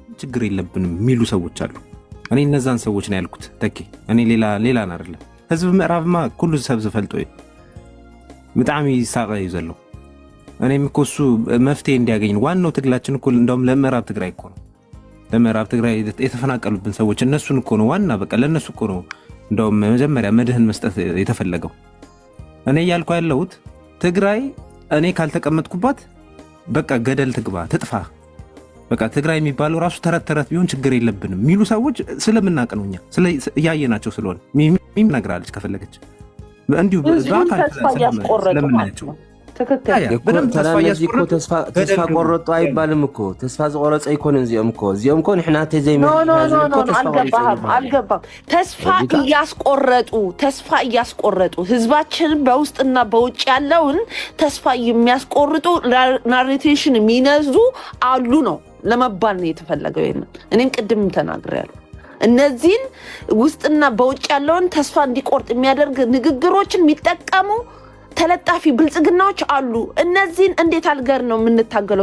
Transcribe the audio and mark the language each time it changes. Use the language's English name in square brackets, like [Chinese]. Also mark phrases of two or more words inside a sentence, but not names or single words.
[Amharic] ችግር የለብንም የሚሉ ሰዎች አሉ። እኔ እነዛን ሰዎች ነው ያልኩት ተኪ። እኔ ሌላ አይደለም። ህዝብ [Tigrinya] ምዕራብማ ኩሉ ሰብ ዝፈልጦ [Amharic] በጣም [Tigrinya] ይሳቀይ ዘሎ [Amharic] እኔም እኮ እሱ መፍትሄ እንዲያገኝ ዋናው ትግላችን እኮ እንደውም ለምዕራብ ትግራይ እኮ ነው። ለምዕራብ ትግራይ የተፈናቀሉብን ሰዎች እነሱን እኮ ነው ዋና በቃ ለነሱ እኮ ነው እንደውም መጀመሪያ መድህን መስጠት የተፈለገው። እኔ እያልኩ ያለሁት ትግራይ እኔ ካልተቀመጥኩባት በቃ ገደል ትግባ ትጥፋ፣ በቃ ትግራይ የሚባለው ራሱ ተረት ቢሆን ችግር የለብንም የሚሉ ሰዎች ስለምናውቅ ነው። እኛ እያየናቸው ስለሆነ ሚም ነግራለች ከፈለገች እንዲሁ በአካል ስለምናያቸው ተስፋ ቆረጡ አይባልም እኮ [Tigrinya] ተስፋ ዝቆረፀ ይኮን እዚኦም እኮ ንሕና [Amharic] አልገባም። ተስፋ እያስቆረጡ ህዝባችን በውስጥና በውጭ ያለውን ተስፋ የሚያስቆርጡ ናሬቴሽን የሚነዙ አሉ ነው ለመባል ነው የተፈለገው። እኔም ቅድም ተናግሬያለሁ። እነዚህን ውስጥና በውጭ ያለውን ተስፋ እንዲቆርጥ የሚያደርግ ንግግሮችን የሚጠቀሙ ተለጣፊ ብልጽግናዎች አሉ። እነዚህን እንዴት አልገር ነው የምንታገለው?